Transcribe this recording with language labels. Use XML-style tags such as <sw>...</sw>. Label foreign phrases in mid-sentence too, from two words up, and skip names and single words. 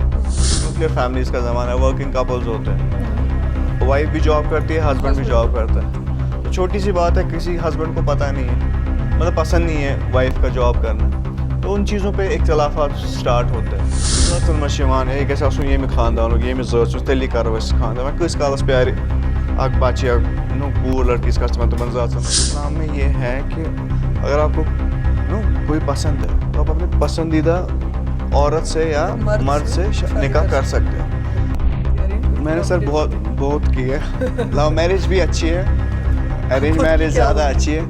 <en>nuclear families</en> <ur>کا زمانہ ہے,</ur> <en>working couples</en> <ur>ہوتے ہیں, وائف بھی جاب کرتی ہے, ہسبینڈ بھی جاب کرتا ہے. تو چھوٹی سی بات ہے, کسی ہسبینڈ کو پتہ نہیں ہے, مطلب پسند نہیں ہے وائف کا جاب کرنا, تو ان چیزوں پہ اختلافات سٹارٹ ہوتے ہیں.</ur> <ks>مشیوان ہے گژھِ آسُن ییٚمہِ خاندانُک ییٚمہِ زٲژ تیٚلی کَرو أسۍ خاندان. وۄنۍ کۭتِس کالَس پیارِ اکھ بچہ یا کوٗر لڑکیس گژھِ تِمن زاژن.</ks> <ur>اسلام میں یہ ہے کہ اگر آپ کو کوئی پسند ہے تو آپ اپنے پسندیدہ عورت سے یا مرد سے نکاح کر سکتے ہیں. میں نے سر بہت کی ہے.</ur> <en>love marriage</en> <ur>بھی اچھی ہے,</ur> <en>arranged marriage</en> <ur>زیادہ اچھی ہے.</ur>